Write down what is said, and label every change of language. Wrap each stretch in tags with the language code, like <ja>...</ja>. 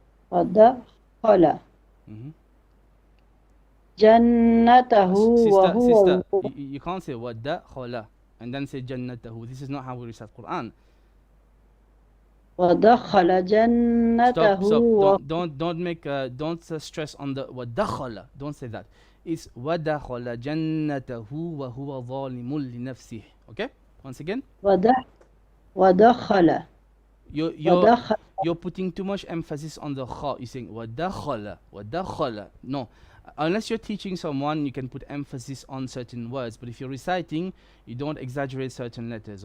<ar>ودخل جنته</ar> <en>Sister,</en> <ar>وهو</ar> <en>you can't say</en> <ar>ودخل</ar> <en>and then say jannatahu. This is not how we recite Quran.</en> <ar>ودخل جنته</ar> <en>Stop. Don't stress on the</en> <ar>ودخل.</ar> <en>Don't say that. It's</en> <ar>ودخل جنته وهو ظالم لنفسه.</ar> <en>Okay? Once again.</en> <ar>ودخل</ar> <en>You're putting too much emphasis on the kha. You're saying</en> <ar>ودخل.</ar> <en>No. Unless you're teaching someone, you can put emphasis on certain words. But if you're reciting, you don't exaggerate certain letters.</en>